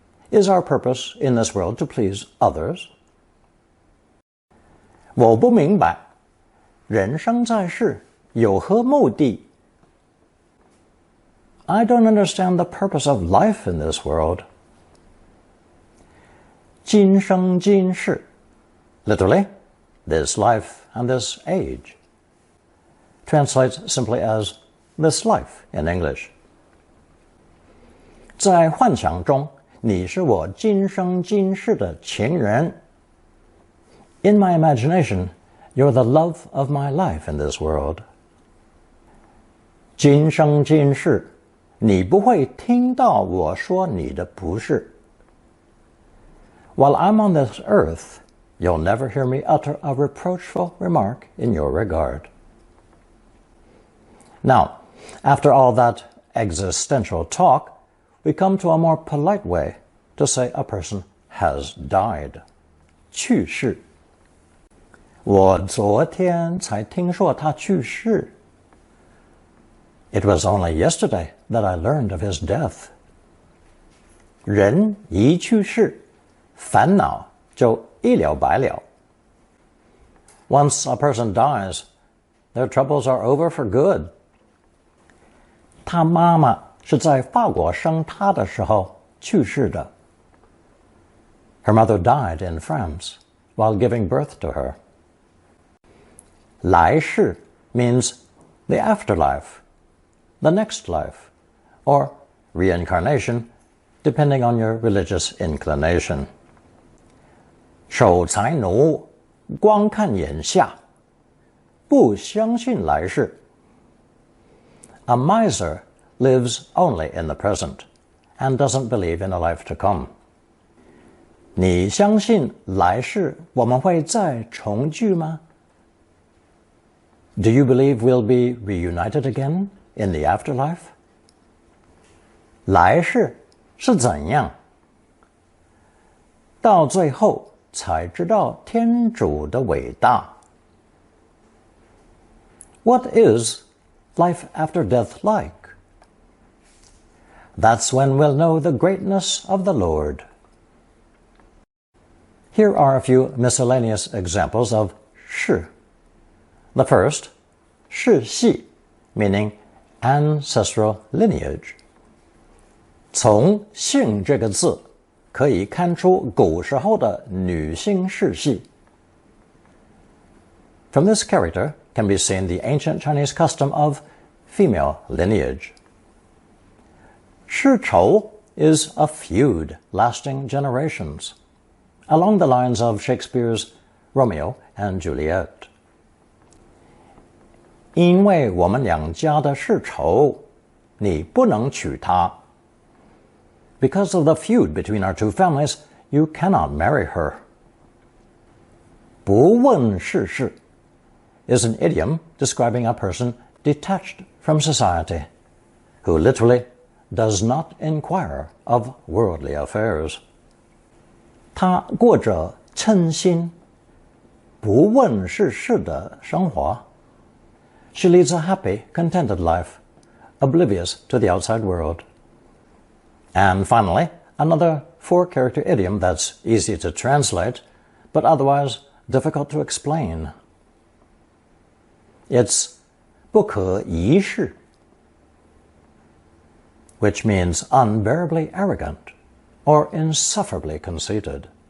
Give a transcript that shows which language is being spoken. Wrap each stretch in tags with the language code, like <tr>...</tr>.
<en>Is our purpose in this world to please others?</en> <zh>我不明白，人生在世有何目的？</zh> <en>I don't understand the purpose of life in this world. 今生今世 literally, this life and this age. Translates simply as this life in English.</en> <zh>在幻想中，你是我今生今世的情人。</zh> <en>In my imagination, you're the love of my life in this world.</en> <zh>今生今世，你不会听到我说你的不是。</zh> <en>While I'm on this earth, you'll never hear me utter a reproachful remark in your regard. Now, after all that existential talk, we come to a more polite way to say a person has died.</en> <zh>去世。我昨天才听说他去世。</zh> <en>It was only yesterday that I learned of his death.</en> <zh>人一去世，烦恼就一了百了。</zh> <en>Once a person dies, their troubles are over for good.</en> <zh>他妈妈是在法国生他的时候去世的。</zh> <en>Her mother died in France while giving birth to her. 来世 means the afterlife, the next life, or reincarnation, depending on your religious inclination.</en> <zh>守财奴光看眼下，不相信来世。</zh> <en>A miser lives only in the present and doesn't believe in a life to come.</en> <zh>你相信来世我们会再重聚吗？</zh> <en>Do you believe we'll be reunited again in the afterlife?</en> <zh>来世是怎样？到最后才知道天主的伟大。</zh> <en>What is life after death like? That's when we'll know the greatness of the Lord. Here are a few miscellaneous examples of 世. The first, 世系, meaning ancestral lineage.</en> <zh>从姓这个字可以看出古时候的女性世系。</zh> <en>From this character can be seen the ancient Chinese custom of female lineage. 世仇 is a feud lasting generations, along the lines of Shakespeare's Romeo and Juliet.</en> <zh>因为我们两家的世仇，你不能娶她。</zh> <en>Because of the feud between our two families, you cannot marry her. 不问世事 is an idiom describing a person detached from society, who literally does not inquire of worldly affairs.</en> <zh>他过着称心、不问世事的生活。</zh> <en>She leads a happy, contented life, oblivious to the outside world. And finally, another four-character idiom that's easy to translate, but otherwise difficult to explain. It's 不可一世, which means unbearably arrogant or insufferably conceited.</en>